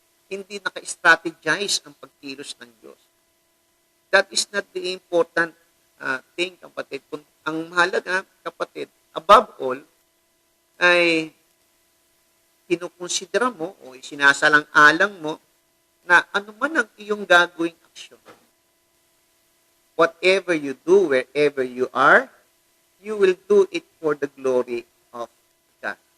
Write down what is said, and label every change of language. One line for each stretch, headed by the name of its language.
Filipino: Hindi naka-strategize ang pagkilos ng Diyos.
English: That is not the important thing, kapatid.
Filipino: Ang mahalaga, kapatid,
English: above all,
Filipino: ay kinukonsidera mo o sinasalang-alang mo na anuman ang iyong gagawing aksyon.
English: Whatever you do, wherever you are, you will do it for the glory of God.